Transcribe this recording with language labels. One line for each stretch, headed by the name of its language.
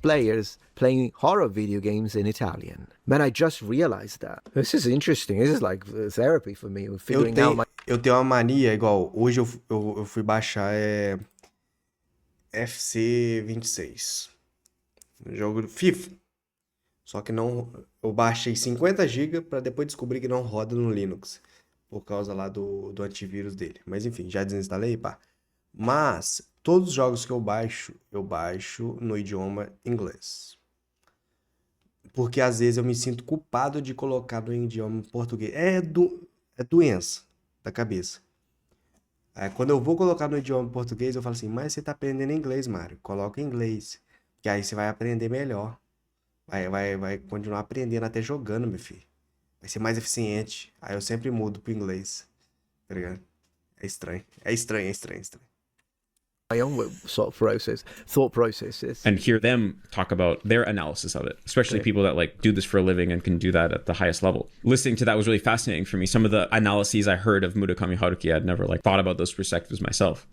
English: Players playing horror video games in Italian. Man, I just realized that. This is interesting. This is like therapy for me. Figuring out my...
Portuguese: Eu tenho uma mania, igual, hoje eu fui baixar FC 26. Jogo do FIFA. Só que não. Eu baixei 50 GB para depois descobrir que não roda no Linux. Por causa lá do antivírus dele. Mas enfim, já desinstalei, pá. Mas todos os jogos que eu baixo no idioma inglês. Porque às vezes eu me sinto culpado de colocar no idioma português. É doença da cabeça. Quando eu vou colocar no idioma português, eu falo assim, mas você tá aprendendo inglês, Mário. Coloca em inglês. Que aí você vai aprender melhor. Vai continuar aprendendo até jogando, meu filho. Vai ser mais eficiente. Aí eu sempre mudo pro inglês. Tá ligado? É estranho. É estranho.
English: my own thought processes. And hear them talk about their analysis of it, especially people that like do this for a living and can do that at the highest level. Listening to that was really fascinating for me. Some of the analyses I heard of Murakami Haruki, I'd never like thought about those perspectives myself.